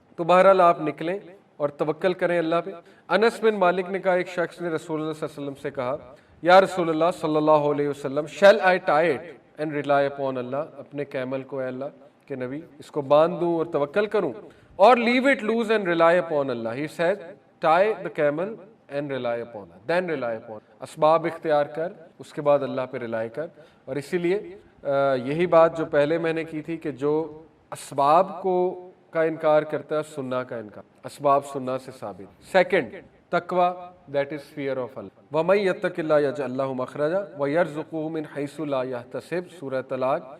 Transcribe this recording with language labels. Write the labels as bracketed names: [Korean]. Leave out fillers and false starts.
[Urdu] تو بہرحال آپ نکلیں اور توکل کریں اللہ پہ. انس بن مالک نے کہا, ایک شخص نے رسول اللہ صلی اللہ علیہ وسلم سے کہا, یا رسول اللہ صلی اللہ علیہ وسلم, [English] shall I tie it and rely upon Allah, [Urdu] اپنے کیمل کو اے اللہ کہ نبی اس کو باندھ دوں اور توکل کروں, اور [English] leave it loose and rely upon Allah. He said tie the camel and rely upon Allah, then rely upon. [Urdu] اسباب اختیار کر, اس کے بعد اللہ پہ رلائی کر. اور اسی لیے یہی بات جو پہلے میں نے کی تھی کہ جو اسباب کو کا انکار کرتا ہے سننا کا انکار, اسباب سننا سے ثابت. سیکنڈ تقوی, [English] That is fear of Allah. [Arabic] وَمَن يَتَّقِ اللَّهَ يَجْعَل لَّهُ مَخْرَجًا وَيَرْزُقْهُ مِنْ حَيْثُ لَا يَحْتَسِبُ, [Urdu] سورہ طلاق.